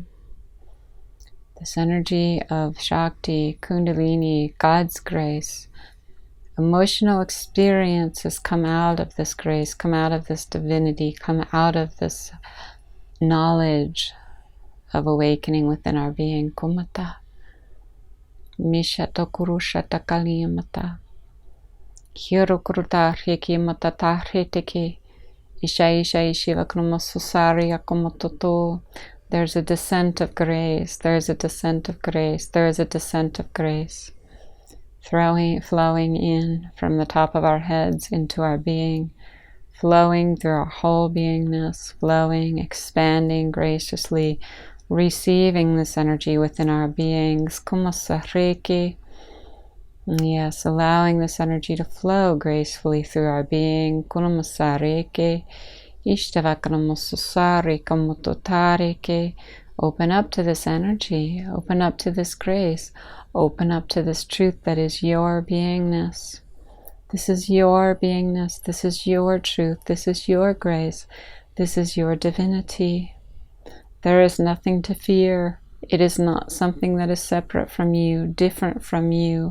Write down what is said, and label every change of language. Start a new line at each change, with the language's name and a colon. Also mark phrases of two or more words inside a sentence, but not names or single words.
English: This energy of Shakti, Kundalini, God's grace. Emotional experiences come out of this grace, come out of this divinity, come out of this knowledge of awakening within our being. Kumata. Mishata kurushata kaliyamata. Kiro kuruta hikimata tahritiki. Isha isha ishiva krumasusari akumototo. There's a descent of grace, there's a descent of grace, there is a descent of grace. Flowing in from the top of our heads into our being, flowing through our whole beingness, flowing, expanding graciously, receiving this energy within our beings. Kumasariki. Yes, allowing this energy to flow gracefully through our being. Kumasariki. Ishtavakanamosusari kamototariki. Open up to this energy, open up to this grace, open up to this truth that is your beingness. This is your beingness, this is your truth, this is your grace, this is your divinity. There is nothing to fear. It is not something that is separate from you, different from you.